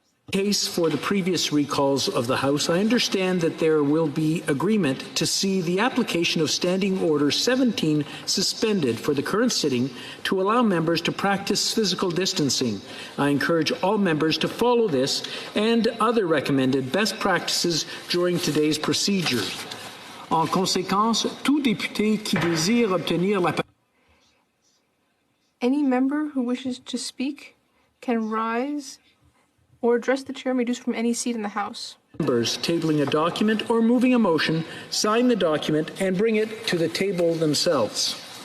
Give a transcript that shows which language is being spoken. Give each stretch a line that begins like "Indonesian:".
English: Case for the previous recalls of the House, I understand that there will be agreement to see the application of Standing Order 17 suspended for the current sitting to allow members to practice physical distancing. I encourage all members to follow this and other recommended best practices during today's procedures.
French: En conséquence, tout député qui désire obtenir la parole.
English: Any member who wishes to speak can rise or address the chair may do so from any seat in the House. Members tabling a document or moving a motion, sign the document and bring it to the table themselves.